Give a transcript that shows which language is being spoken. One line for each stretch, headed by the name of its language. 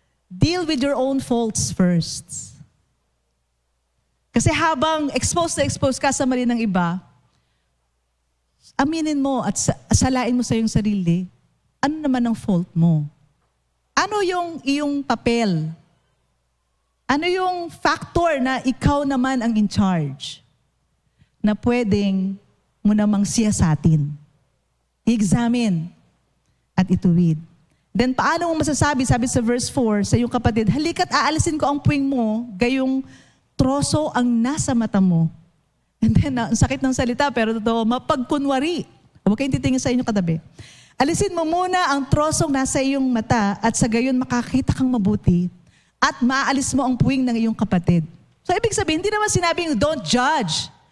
English: Deal with your own faults first.
Filipino: Kasi habang exposed ka sa mali ng iba, aminin mo at salain mo sa iyong sarili, ano naman ang fault mo? Ano yung iyong papel? Ano yung factor na ikaw naman ang in charge? Na pwedeng mo namang siyasatin. I-examine at ituwid. Then paano mo masasabi, sabi sa verse 4, sa iyong kapatid, halika't aalisin ko ang puwing mo, gayong troso ang nasa mata mo. And then, ang sakit ng salita, pero totoo, mapagkunwari. Huwag kayong titingin sa inyong katabi. Alisin mo muna ang trosong nasa iyong mata at sa gayon makakita kang mabuti at maaalis mo ang puwing ng iyong kapatid. So, ibig sabihin, hindi naman sinabing
English: don't judge.